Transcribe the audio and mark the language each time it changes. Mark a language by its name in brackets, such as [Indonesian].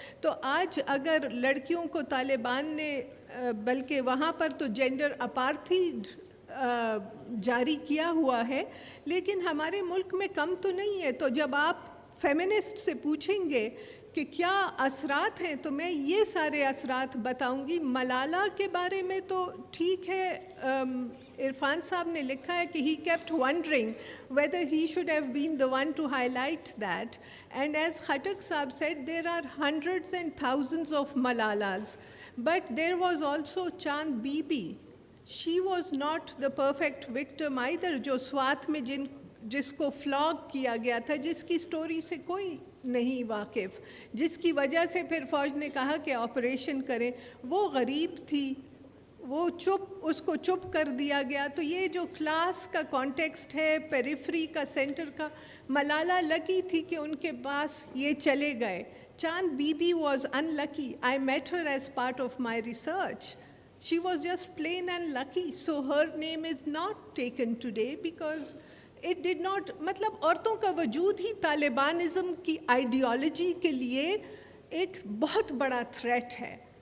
[Urdu] تو آج اگر لڑکیوں کو طالبان نے، بلکہ وہاں پر تو جینڈر اپارتھیڈ جاری کیا ہوا ہے، لیکن ہمارے ملک میں کم تو نہیں ہے. تو جب آپ فیمنسٹ سے پوچھیں گے کہ کیا اثرات ہیں، تو میں یہ سارے اثرات بتاؤں گی. ملالہ کے بارے میں تو ٹھیک ہے، عرفان صاحب نے لکھا ہے کہ [English] he kept wondering whether he should have been the one to highlight that. And as Khattak Saab said, there are hundreds and thousands of Malalas. But there was also Chand Bibi. She was not the perfect victim either, [Urdu] جو سوات میں جس کو فلاگ کیا گیا تھا، جس کی story سے کوئی نہیں واقف، جس کی وجہ سے پھر فوج نے کہا کہ آپریشن کریں. وہ غریب تھی، وہ اس کو چپ کر دیا گیا. تو یہ جو کلاس کا کانٹیکسٹ ہے، پیریفری کا، سینٹر کا، ملالہ لکی تھی کہ ان کے پاس یہ چلے گئے. [English] Chand Bibi was unlucky. I met her as part of my research. She was just plain unlucky. So her name is not taken today because it did not, [Urdu] مطلب عورتوں کا وجود ہی طالبانزم کی آئیڈیالوجی کے لیے ایک بہت بڑا تھریٹ ہے.